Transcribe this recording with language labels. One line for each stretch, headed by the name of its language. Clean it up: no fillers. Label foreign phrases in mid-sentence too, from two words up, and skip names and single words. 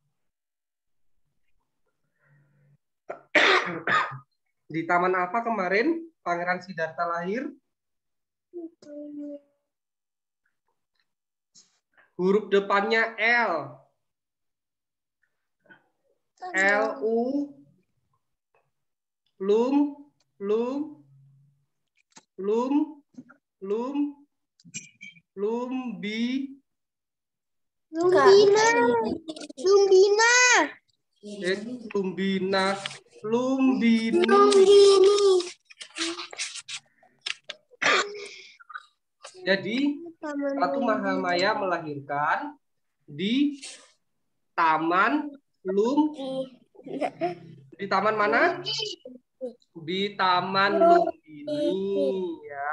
Indonesian: Di taman apa kemarin Pangeran Siddhartha lahir? Huruf depannya L. L-U. Lum. Lumbi. Lumbina. Lumbina. Lumbina. Lumbini. Jadi Ratu Mahamaya melahirkan di Taman Di taman mana? Di Taman Lumbini ya.